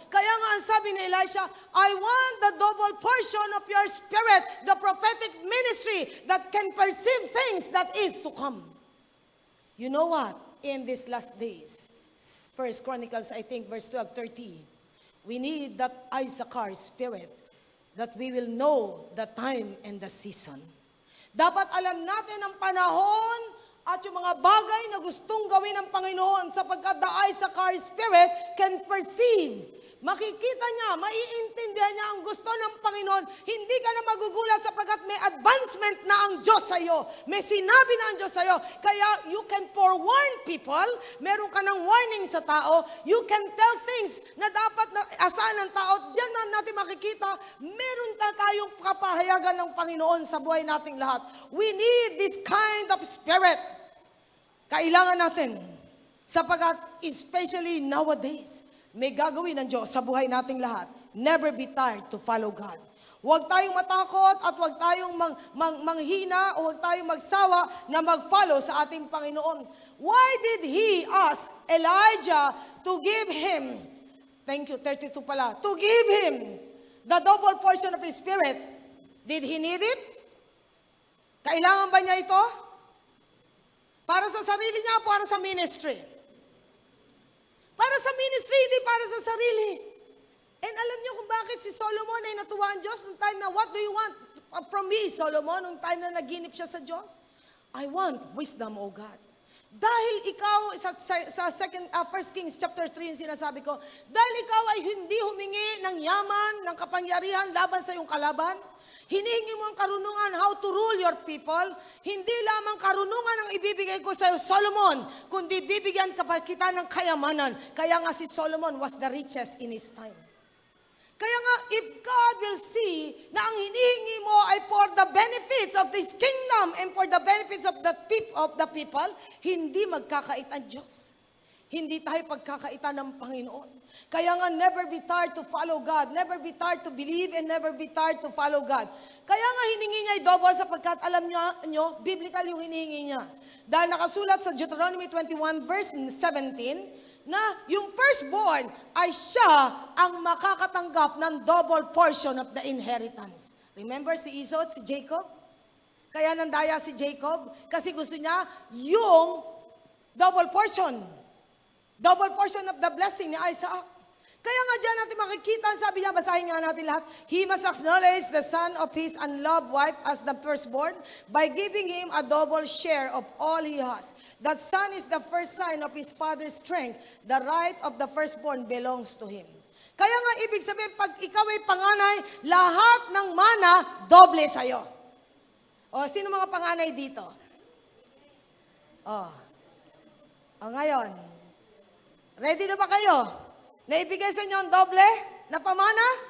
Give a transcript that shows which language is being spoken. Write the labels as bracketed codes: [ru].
[tl] Kaya nga ang sabi ni Elisha, [en] I want the double portion of your spirit, the prophetic ministry that can perceive things that is to come. You know what? In these last days, 1 Chronicles, I think, verse 12-30, we need that Issachar spirit that we will know the time and the season. [tl] Dapat alam natin ang panahon at yung mga bagay na gustong gawin ng Panginoon sapagkat [en] the Issachar spirit can perceive. [tl] Makikita niya, maiintindihan niya ang gusto ng Panginoon. Hindi ka na magugulat sapagkat may advancement na ang Diyos sa iyo. May sinabi na ang Diyos sa iyo. [en] Kaya you can forewarn people. [tl] Meron ka ng warning sa tao. [en] You can tell things [tl] na dapat na asahan ng tao. Diyan na natin makikita, meron tayong kapahayagan ng Panginoon sa buhay nating lahat. [en] We need this kind of spirit. [tl] Kailangan natin. Sapagkat especially nowadays, may gagawin ng Diyos sa buhay nating lahat. [en] Never be tired to follow God. [tl] Huwag tayong matakot at huwag tayong manghina o huwag tayong magsawa na mag-follow sa ating Panginoon. [en] Why did He ask Elijah to give him, thank you, 32 pala, to give him the double portion of His Spirit? Did he need it? [tl] Kailangan ba niya ito? Para sa sarili niya, para sa ministry? Para sa ministry, hindi para sa sarili. And alam niyo kung bakit si Solomon ay natuwa ang Diyos nung time na, [en] what do you want from me, [tl] Solomon? Nung time na naginip siya sa Diyos? [en] I want wisdom, O God. [tl] Dahil ikaw, sa 1 Kings chapter 3 yung sinasabi ko, dahil ikaw ay hindi humingi ng yaman, ng kapangyarihan laban sa iyong kalaban, hinihingi mo ang karunungan [en] how to rule your people. [tl] Hindi lamang karunungan ang ibibigay ko sa iyo, Solomon, kundi bibigyan ka pa kita ng kayamanan. Kaya nga [en] si Solomon was the richest in his time. Kaya nga, if God will see [tl] na ang hinihingi mo ay [en] for the benefits of this kingdom and for the benefits of the people, [tl] hindi magkakait ang Diyos. Hindi tayo pagkakaitan ng Panginoon. Kaya nga, [en] never be tired to follow God. Never be tired to believe and never be tired to follow God. [tl] Kaya nga, hiningi niya ay double sapagkat alam nyo, biblical yung hinihingi niya. Dahil nakasulat sa Deuteronomy 21 verse 17, na yung firstborn ay siya ang makakatanggap ng [en] double portion of the inheritance. [tl] Remember si Esau at si Jacob? Kaya nandaya si Jacob kasi gusto niya yung double portion. [en] Double portion of the blessing ni Isaac. [tl] Kaya nga dyan natin makikita, sabi niya, basahin nga natin lahat, [en] he must acknowledge the son of his unloved wife as the firstborn by giving him a double share of all he has. That son is the first sign of his father's strength. The right of the firstborn belongs to him. [tl] Kaya nga ibig sabihin, pag ikaw ay panganay, lahat ng mana, doble sa'yo. O, sino mga panganay dito? O ngayon, ready na ba kayo? Naibigay sa inyo ang doble na pamana?